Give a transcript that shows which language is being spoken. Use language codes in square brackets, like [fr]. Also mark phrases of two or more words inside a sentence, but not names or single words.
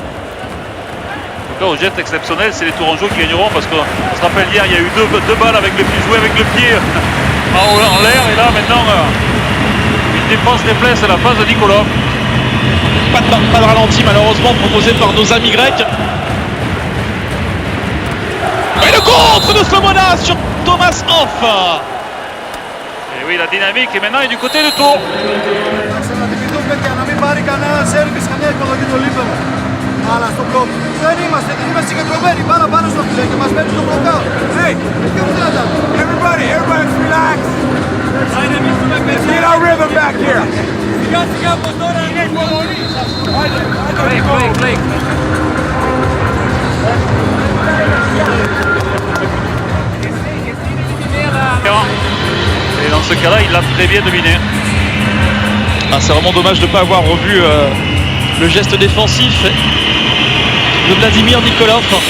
[fr] Au geste exceptionnel, c'est les Tourangeaux qui gagneront parce qu'on se rappelle hier, il y a eu deux balles avec le pied joué avec le pied en l'air et là maintenant une défense réflexe à la face de Nikolov. Pas de ralenti malheureusement proposé par nos amis grecs. Et le contre de Sloboda sur Thomas Hoff. Et oui, la dynamique et maintenant est du côté du tour. [el] Αλλά στο μπλοκ δεν είμαστε συγκεντρωμένοι πάνω στο φιλέ και μας μένει στο μπλοκάου. [en] Hey, everybody relax. Get our rhythm back here. [el] Σιγά πως τώρα είναι υπομονή. Blake. [fr] Et dans ce cas-là, il l'a très bien dominé. Ah, c'est vraiment dommage de ne pas avoir revu le geste défensif de Vladimir Nikolov.